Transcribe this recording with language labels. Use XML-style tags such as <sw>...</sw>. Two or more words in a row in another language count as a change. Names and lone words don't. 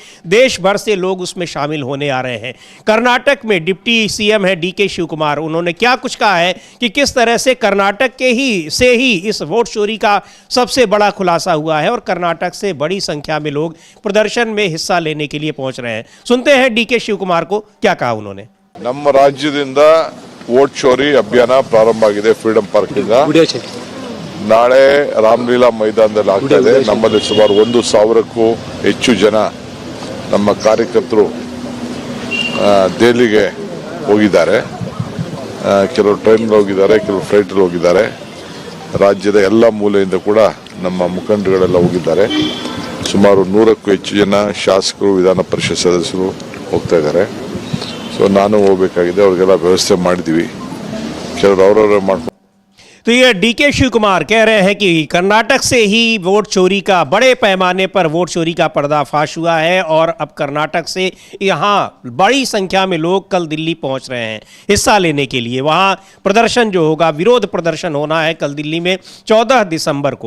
<hi>देश भर से लोग उसमें शामिल होने आ रहे हैं। कर्नाटक में डिप्टी सीएम है डीके शिव कुमार, उन्होंने क्या कुछ कहा है कि किस तरह से कर्नाटक के ही इस वोट चोरी का सबसे बड़ा खुलासा हुआ है और कर्नाटक से बड़ी संख्या में लोग प्रदर्शन में हिस्सा लेने के लिए पहुंच रहे हैं। सुनते हैं डीके शिव कुमार को क्या कहा उन्होंने।</hi> <kn>ನಮ್ಮ ರಾಜ್ಯದಿಂದ ವೋಟ್ ಚೋರಿ ಅಭಿಯಾನ ಪ್ರಾರಂಭ ಆಗಿದೆ ಫ್ರೀಡಂ ಪಾರ್ಕ್ ಇಂದ। ನಾಳೆ ರಾಮಲೀಲಾ ಮೈದಾನದಲ್ಲಿ ಆಗ್ತಾ ಇದೆ। ನಮ್ಮಲ್ಲಿ ಸುಮಾರು 1,000ಕ್ಕೂ ಹೆಚ್ಚು ಜನ ನಮ್ಮ ಕಾರ್ಯಕರ್ತರು ದೆಹಲಿಗೆ ಹೋಗಿದ್ದಾರೆ। ಕೆಲವರು ಟ್ರೈನ್ ಹೋಗಿದ್ದಾರೆ, ಕೆಲವರು ಫ್ಲೈಟ್ ಹೋಗಿದ್ದಾರೆ। ರಾಜ್ಯದ ಎಲ್ಲ ಮೂಲೆಯಿಂದ ಕೂಡ ನಮ್ಮ ಮುಖಂಡರುಗಳೆಲ್ಲ ಹೋಗಿದ್ದಾರೆ। ಸುಮಾರು 100ಕ್ಕೂ ಹೆಚ್ಚು ಜನ ಶಾಸಕರು, ವಿಧಾನ ಪರಿಷತ್ ಸದಸ್ಯರು ಹೋಗ್ತಾ ಇದ್ದಾರೆ। तो ನಾನು ಹೋಗಬೇಕಾಗಿದೆ, ಅವ್ರಿಗೆಲ್ಲ ವ್ಯವಸ್ಥೆ ಮಾಡಿದ್ದೀವಿ, ಕೆಲವರು ಅವರವರೇ ಮಾಡ್ಕೊಂಡು।</kn> <hi>तो ये डीके शिव कुमार कह रहे हैं कि कर्नाटक से ही वोट चोरी का, बड़े पैमाने पर वोट चोरी का पर्दाफाश हुआ है और अब कर्नाटक से यहाँ बड़ी संख्या में लोग कल दिल्ली पहुँच रहे हैं हिस्सा लेने के लिए। वहाँ प्रदर्शन जो होगा, विरोध प्रदर्शन होना है कल दिल्ली में 14 दिसंबर को।</hi>